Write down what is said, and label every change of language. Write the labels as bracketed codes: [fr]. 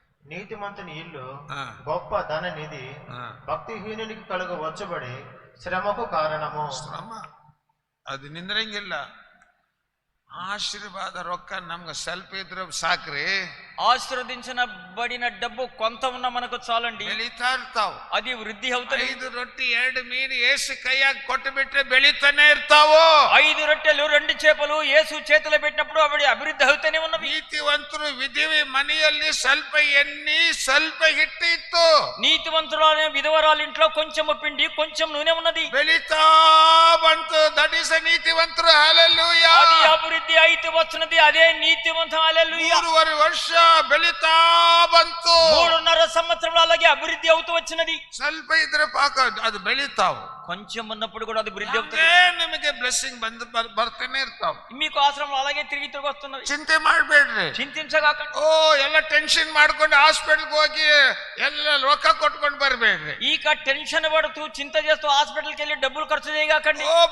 [te] నీతిమంతుని ఇల్లు గొప్ప ధన నిధి, భక్తిహీనునికి కలుగు వచ్చబడి శ్రమకు కారణము. [kn] ಶ್ರಮ ಅದು ನಿಂದ್ರಂಗಿಲ್ಲ. ಆಶೀರ್ವಾದ ರೊಕ್ಕ ನಮ್ಗೆ ಸ್ವಲ್ಪ ಇದ್ರೆ ಸಾಕ್ರಿ. [te] ఆశీర్వదించబడిన డబ్బు కొంత ఉన్న మనకు చాలండి. [kn] ಬೆಳೀತಾ ಇರ್ತಾವ, [te] అది వృద్ధి అవుతుంది. [kn] 5 ರೊಟ್ಟಿ 2 ಮೀನು ಏಸು ಕೈಯಾಗ ಕೊಟ್ಟು ಬಿಟ್ರೆ ಬೆಳೀತಾನೆ ಇರ್ತಾವೋ. [te] 5 రొట్టెలు 2 చేపలు యేసు చేతిలో పెట్టినప్పుడు అవి అభివృద్ధి అవుతూనే ఉన్నవి. [kn] ನೀತಿವಂತರು ವಿಧವೆ ಮನೆಯಲ್ಲಿ ಸ್ವಲ್ಪ ಎಣ್ಣೆ ಸ್ವಲ್ಪ ಹಿಟ್ಟು ಇತ್ತು. [te] నీతివంతురాలైన విధవరాల ఇంట్లో కొంచెము పిండి కొంచెం నూనె ఉన్నది. [kn] ಬೆಳೀತಾ ಬಂತು. [en] that is [kn] ನೀತಿವಂತರು. ಹಲ್ಲೆಲೂಯಾ. [te] అది అభివృద్ధి అయితే వచ్చినది, అదే నీతివంతం. హల్లెలూయా. [kn] 3.5 ವರ್ಷ ಬೆಳೀತಾ ಬಂತು. [te] 3.5 సంవత్సరంలో అలాగే అభివృద్ధి అవుతూ వచ్చినది. [kn] ಸ್ವಲ್ಪ ಇದ್ರೆ ಪಾಕ ಅದು ಬೆಳೀತಾವು. [te] కొంచెం ఉన్నప్పుడు కూడా అది వృద్ధి అవుతుంది. [kn] ನಿಮಗೆ ಬ್ಲೆಸ್ಸಿಂಗ್ ಬರ್ತಾನೆ ಇರ್ತಾವ. [te] మీకు ఆశ్రమం అలాగే తిరిగి వస్తున్నది. [kn] ಚಿಂತೆ ಮಾಡಬೇಡ್ರಿ, [te] చింతించగాకండి. [kn] ಎಲ್ಲ ಟೆನ್ಷನ್ ಮಾಡ್ಕೊಂಡು ಹಾಸ್ಪಿಟಲ್ಗೆ ಹೋಗಿ ಎಲ್ಲ ರೊಕ್ಕ ಕೊಟ್ಕೊಂಡು ಬರ್ಬೇಡ್ರಿ. [te] ಈಗ టెన్షన్ పడుతూ చింత చేస్తూ హాస్పిటల్కి వెళ్ళి డబ్బులు ఖర్చు చేయగాకండి.